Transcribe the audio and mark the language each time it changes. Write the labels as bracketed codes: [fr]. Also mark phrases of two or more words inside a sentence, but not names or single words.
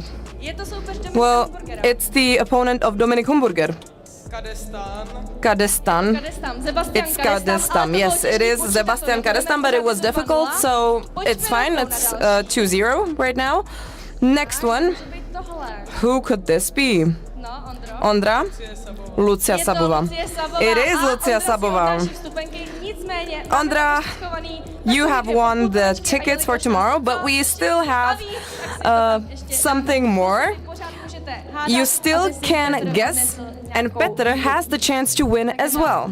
[en] Well, it's the opponent of Dominic Humburger. Kadestan. It's Kadestan. Yes, it is Sebastian Kadestan, but it was difficult, so it's fine. It's 2-0 right now. Next one. Who could this be? Ondra? Lucia Sabova. It is Lucia Sabova. Ondra, you have won the tickets for tomorrow, but we still have something more. You still can guess, and Petr has the chance to win as well.